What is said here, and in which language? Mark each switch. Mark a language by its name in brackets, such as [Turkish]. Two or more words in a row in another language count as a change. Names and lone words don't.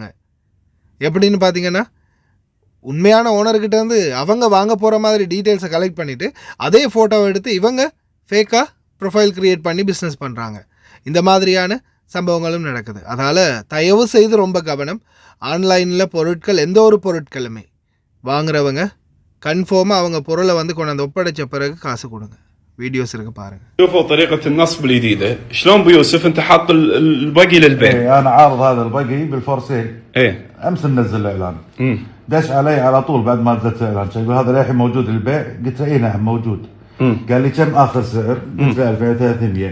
[Tamil] எப்படின்னு பார்த்தீங்கன்னா, உண்மையான ஓனர்கிட்ட அவங்க வாங்க போகிற மாதிரி டீட்டெயில்ஸை கலெக்ட் பண்ணிவிட்டு அதே ஃபோட்டோவை எடுத்து இவங்க ஃபேக்காக [English] profile create [Tamil] பண்ணி பிஸ்னஸ் பண்ணுறாங்க. இந்த மாதிரியான சம்பவங்களும் நடக்குது. அதனால் தயவு செய்து ரொம்ப கவனம். ஆன்லைனில் பொருட்கள், எந்த ஒரு பொருட்களுமே வாங்குறவங்க கன்ஃபார்மாக அவங்க பொருளை கொண்டாந்து ஒப்படைச்ச பிறகு காசு கொடுங்க. فيديوز இருக்கு பாருங்க. [Arabic] شوفوا طريقة النصب الجديدة، شلون ابو يوسف انت حاط البقي للبيع؟ ايه انا عارض هذا البقي بالفورسيل. ايه امس ننزل الاعلان. دش علي على طول بعد ما نزلت الاعلان، يقول هذا للحين موجود للبيع؟ قلت له اي نعم موجود. قال لي كم اخر سعر؟ قلت له 2300.